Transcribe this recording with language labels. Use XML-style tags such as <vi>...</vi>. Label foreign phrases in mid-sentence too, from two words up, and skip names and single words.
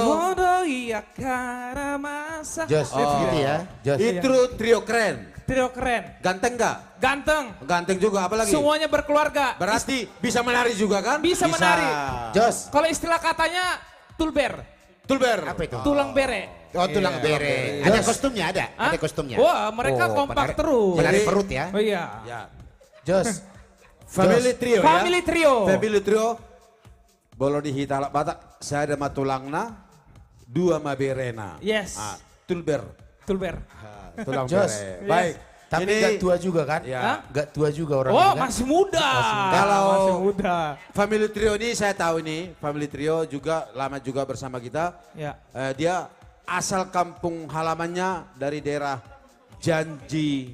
<id>Komodo iya kara masa. Jos, gitu ya. Jos. itu trio keren. Trio keren, Ganteng nggak? ganteng, Ganteng juga apalagi? semuanya berkeluarga. Berarti bisa menari juga kan? Bisa menari. Jos. Kalau istilah katanya tulber, Tulber. Apa itu?</id> <bbc>tulang bere. Oh, tulang bere.</bbc> <id>Ada kostumnya ada? Hah? Ada kostumnya? Wah, mereka Oh, kompak menari- terus. Menari Jadi- perut ya? Oh iya. Ya. Jos.</id> <en>Family trio ya. Family trio. Family trio.</en> <bbc>Bolo di hitala batak.</bbc> <id>Saya ada matulangna, 2 maberena. Yes. Tulber. Tulber. Tulang Jos. bere. Baik. Tapi Ini gak tua juga kan? Ya. Hah? Gak tua juga orang Oh, ini kan? masih muda. Kalau- Masih muda.</id> <en>Family trio</en> <id>ini saya tahu ini.</id> <en>Family trio</en> <id>juga lama juga bersama kita. Ya. Dia asal kampung halamannya dari daerah Janji</id>